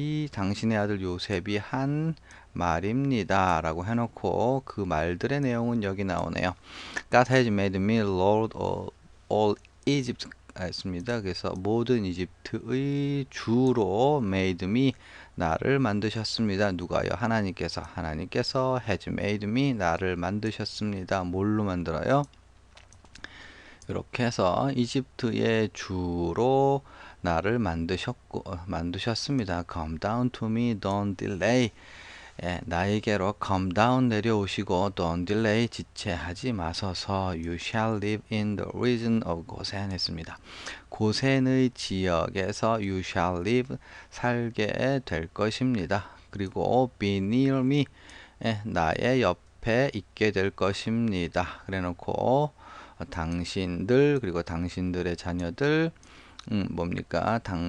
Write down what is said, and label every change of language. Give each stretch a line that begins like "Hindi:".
Korean: 당신의 아들 요셉이 한 말입니다. 라고 해놓고 그 말들의 내용은 여기 나오네요.
English: God has made me Lord of all Egypt
Korean: 했습니다. 그래서 모든 이집트의 주로
English: made me
Korean: 나를 만드셨습니다. 누가요? 하나님께서
English: has made me
Korean: 나를 만드셨습니다. 뭘로 만들어요? 이렇게 해서 이집트의 주로 나를 만드셨습니다.
English: Come down to me, don't delay.
Korean: 나에게로
English: come down
Korean: 내려오시고
English: don't delay
Korean: 지체하지 마소서.
English: You shall live in the region of
Korean: 고센 했습니다. 고센의 지역에서
English: you shall live
Korean: 살게 될 것입니다. 그리고
English: be near me
Korean: 나의 옆에 있게 될 것입니다. 그래놓고 당신들 그리고 당신들의 자녀들 뭡니까?